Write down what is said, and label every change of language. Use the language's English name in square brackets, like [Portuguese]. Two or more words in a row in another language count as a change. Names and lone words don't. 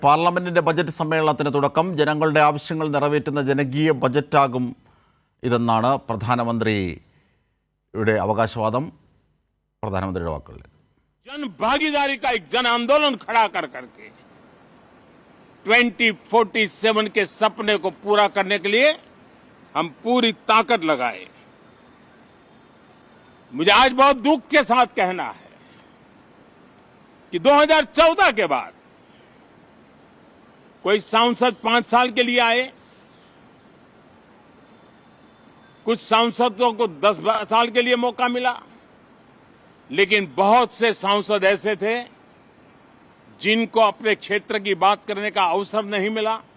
[Malayalam] പാർലമെന്റിന്റെ ബജറ്റ് സമ്മേളനത്തിന് തുടക്കം. ജനങ്ങളുടെ ആവശ്യങ്ങൾ നിറവേറ്റുന്ന ജനകീയ ബജറ്റാകും ഇതെന്നാണ് പ്രധാനമന്ത്രിയുടെ അവകാശവാദം. പ്രധാനമന്ത്രിയുടെ വാക്കുകളിൽ [Hindi] जन भागीदारी का एक जन आंदोलन खड़ा कर करके 2047 के सपने को पूरा करने के लिए हम पूरी ताकत लगाए। मुझे आज बहुत दुख के साथ कहना है कि 2014 के बाद कोई सांसद 5 साल के लिए आए, कुछ सांसदों को 10 साल के लिए मौका मिला, लेकिन बहुत से सांसद ऐसे थे जिनको अपने क्षेत्र की बात करने का अवसर नहीं मिला।